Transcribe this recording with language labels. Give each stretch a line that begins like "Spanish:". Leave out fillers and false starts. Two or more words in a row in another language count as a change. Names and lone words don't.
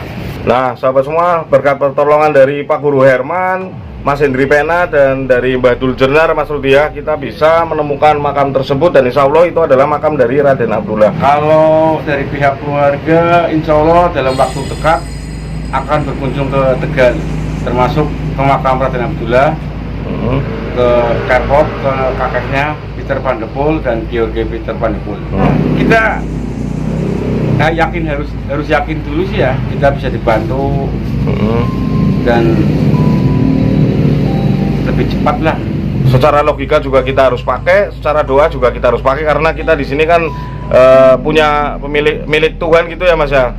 Indonesian: Nah, sahabat semua, berkat pertolongan dari Pak Guru Herman, Mas Hendri Pena, dan dari Mbah Dul Jenar, Mas Rudiah, kita bisa menemukan makam tersebut, dan
Arabic: إن شاء الله
Indonesian: itu adalah makam dari Raden Abdullah. Kalau dari pihak keluarga,
Arabic: إن شاء الله
Indonesian: dalam waktu dekat akan berkunjung ke Tegal, termasuk ke makam Raden Abdullah, ke Kerkop, ke kakeknya Peter Van de Poel dan George Peter Van de Poel. Kita yakin, harus yakin dulu sih ya, kita bisa dibantu dan lebih cepat lah. Secara logika juga kita harus pakai, secara doa juga kita harus pakai, karena kita di sini kan punya milik Tuhan gitu ya Mas ya.